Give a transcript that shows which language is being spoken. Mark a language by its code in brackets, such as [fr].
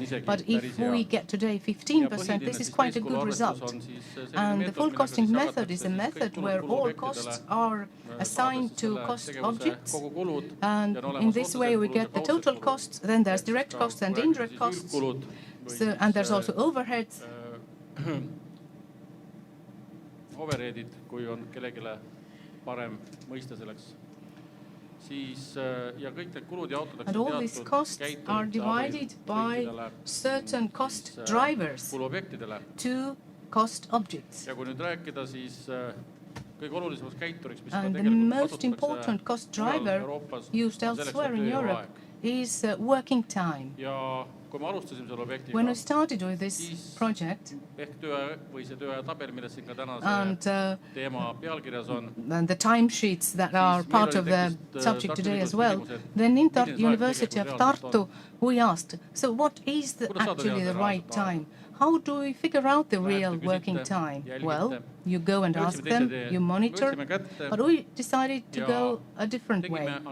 [en] But if we get today 15%, this is quite a good result. And the full costing method is a method where all costs are assigned to cost objects. And in this way we get the total costs, then there's direct costs and indirect costs. And there's also overheads. [et] Overheadid, kui on kellegile parem mõiste selleks. [en] And all these costs are divided by certain cost drivers to cost objects. And the most important cost driver used elsewhere in Europe is working time. [et] kui me alustasime selle objektiga, [en] When we started with this project, [et] ehk töö või see tööaja tabel, milles siin ka täna [en] and [et] see teema pealkirjas on, [en] and the timesheets that are part of the subject today as well, then in the University of Tartu, we asked, so what is actually the right time? How do we figure out the real working time? Well, you go and ask them, you monitor, but we decided to go a different way.